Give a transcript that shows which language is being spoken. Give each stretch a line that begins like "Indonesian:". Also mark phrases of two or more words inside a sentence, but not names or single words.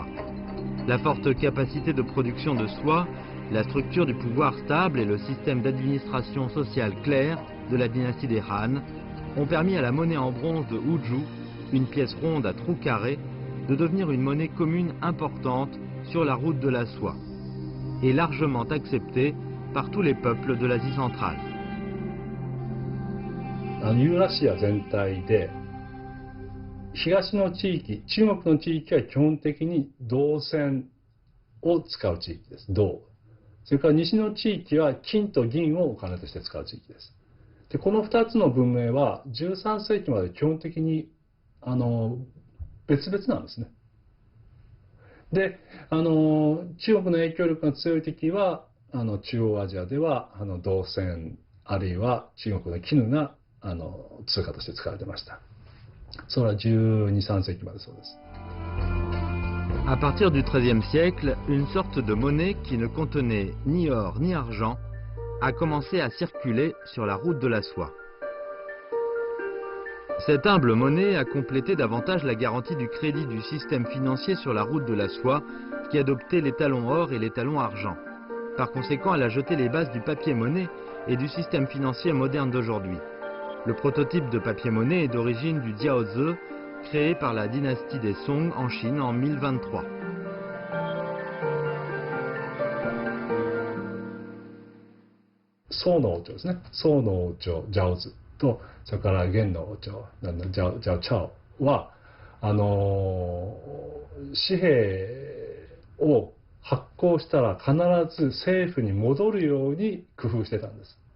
French: La forte capacité de production de soie, la structure du pouvoir stable et le système d'administration sociale clair de la dynastie des Han ont permis à la monnaie en bronze de Huju, une pièce ronde à trous carrés, de devenir une monnaie commune importante sur la route de la soie et largement acceptée par tous les peuples de l'Asie centrale.
Japanese: ユーラシア全体で東の地域、中国の地域は基本的に銅銭を使う地域です。銅。それから西の地域は金と銀をお金として使う地域です。で、この2つの文明は13世紀まで基本的に別々なんですね。で、中国の影響力が強い時は中央アジアでは銅銭あるいは中国の絹が通貨として使われてました。それは12、13世紀までそうです。
French: À partir du XIIIe siècle, une sorte de monnaie qui ne contenait ni or ni argent a commencé à circuler sur la route de la soie. Cette humble monnaie a complété davantage la garantie du crédit du système financier sur la route de la soie qui adoptait les talons or et les talons argent. Par conséquent, elle a jeté les bases du papier-monnaie et du système financier moderne d'aujourd'hui. Le prototype de papier-monnaie est d'origine du Jiaozi, créé par la dynastie des Song en Chine en 1023.
Japanese: 宋の王朝ですね。宋の王朝ジャオズとそれから元の王朝ジャオチャオは紙幣を発行したら必ず政府に戻るように工夫してたんです。